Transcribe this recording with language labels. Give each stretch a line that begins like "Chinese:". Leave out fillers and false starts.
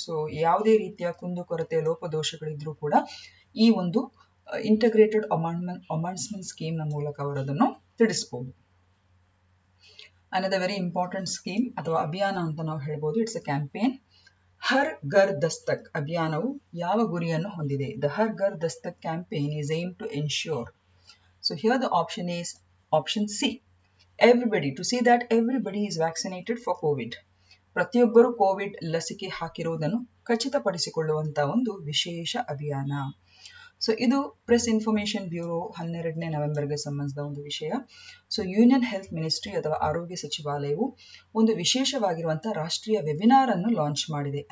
Kannada: So ಯಾವುದೇ ರೀತಿಯ ಕುಂದುಕೊರತೆ ಲೋಪದೋಷಗಳಿದ್ರೂ ಕೂಡ ಈ ಒಂದು ಇಂಟಿಗ್ರೇಟೆಡ್ ಅಮೌಂಟ್ಸ್ಮೆಂಟ್ ಸ್ಕೀಮ್ ನ ಮೂಲಕ ಅವರು ಅದನ್ನು ತಿಳಿಸಬಹುದು.
English: another very important scheme
Kannada: ಅಥವಾ ಅಭಿಯಾನ ಅಂತ ನಾವು ಹೇಳ್ಬೋದು.
English: It's a campaign.
Kannada: Har Ghar Dastak ಅಭಿಯಾನವು ಯಾವ ಗುರಿಯನ್ನು ಹೊಂದಿದೆ?
English: The Har Ghar Dastak campaign is aimed to ensure. So here the option is option C. Everybody, to see that everybody is vaccinated for COVID.
Kannada: ಪ್ರತಿಯೊಬ್ಬರು ಕೋವಿಡ್ ಲಸಿಕೆ ಹಾಕಿರುವುದನ್ನು ಖಚಿತಪಡಿಸಿಕೊಳ್ಳುವಂತಹ ಒಂದು ವಿಶೇಷ ಅಭಿಯಾನ. ಸೊ ಇದು ಪ್ರೆಸ್ ಇನ್ಫಾರ್ಮೇಶನ್ ಬ್ಯೂರೋ 12ನೇ ನವೆಂಬರ್ಗೆ ಸಂಬಂಧಿಸಿದ ಒಂದು ವಿಷಯ. ಸೊ ಯೂನಿಯನ್ ಹೆಲ್ತ್ ಮಿನಿಸ್ಟ್ರಿ ಅಥವಾ ಆರೋಗ್ಯ ಸಚಿವಾಲಯವು ಒಂದು ವಿಶೇಷವಾಗಿರುವಂತಹ ರಾಷ್ಟ್ರೀಯ ವೆಬಿನಾರ್ ಅನ್ನು ಲಾಂಚ್ ಮಾಡಿದೆ.